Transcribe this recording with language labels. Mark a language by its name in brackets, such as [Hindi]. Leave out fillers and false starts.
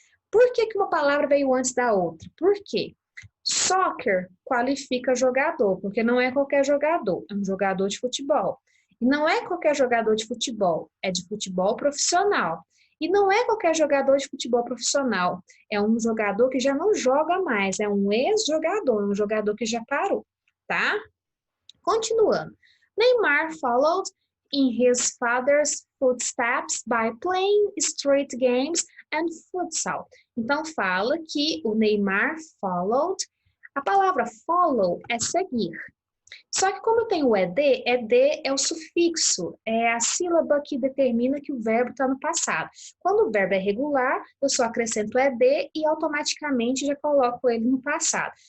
[Portuguese] Por que uma palavra veio antes da outra? Por quê? Soccer qualifica jogador, porque não é qualquer jogador, é um jogador de futebol. E não é qualquer jogador de futebol, é de futebol profissional. E não é qualquer jogador de futebol profissional, é um jogador que já não joga mais, é um ex-jogador, um jogador que já parou, tá? Continuando. [English] Neymar followed in his father's footsteps by playing street games and futsal. [Portuguese] Então, fala que o Neymar followed. A palavra follow é seguir. Só que como tem o ED é o sufixo, é a sílaba que determina que o verbo está no passado. Quando o verbo é regular, eu só acrescento ED e automaticamente já coloco ele no passado.